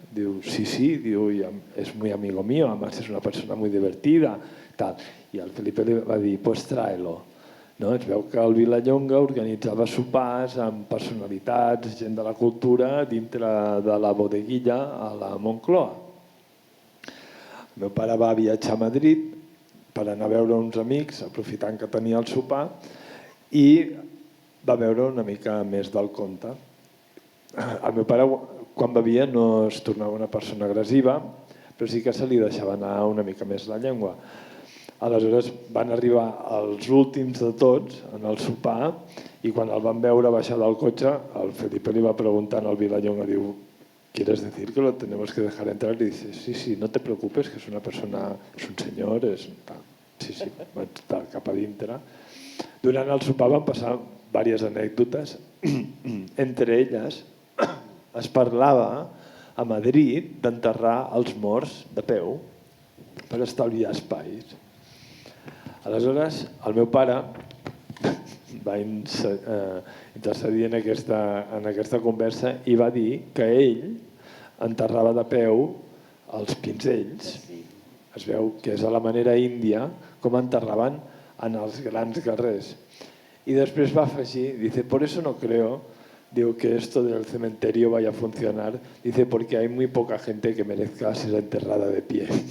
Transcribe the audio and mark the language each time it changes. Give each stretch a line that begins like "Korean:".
Catalan: Diu, sí, diu,
Spanish: es muy amigo mío, además es una persona muy divertida, tal.
Catalan: I el Felipe li va dir,
Spanish: pues tráelo.
Catalan: Es veu que el Vilallonga organitzava sopars amb personalitats, gent de la cultura, dintre de la bodeguilla a la Moncloa. El meu pare va viatjar a Madrid per anar a veure uns amics, aprofitant que tenia el sopar, i va veure una mica més del conte. El meu pare, quan bevia, no es tornava una persona agressiva, però sí que se li deixava anar una mica més la llengua. Aleshores van arribar els últims de tots en el sopar i quan el van veure baixar del cotxe, el Felipe li va preguntar al Vilallonga, diu,
Spanish: ¿quieres decir que lo tenemos que dejar entrar? Y dice, sí, no te preocupes, que es una persona, es un señor, es tal.
Catalan: Sí, vaig estar cap a dintre. Durant el sopar van passar diverses anècdotes. Entre elles, es parlava a Madrid d'enterrar els morts de peu per estalviar espais. Aleshores, el meu pare va intercedir en aquesta conversa i va dir que ell enterrava de peu els pinzells. Es veu que és a la manera índia com enterraven en els grans guerrers. I després va afegir,
Spanish: dice, por eso no creo, digo, que esto del cementerio vaya a funcionar, dice, porque hay muy poca gente que merezca ser enterrada de pie.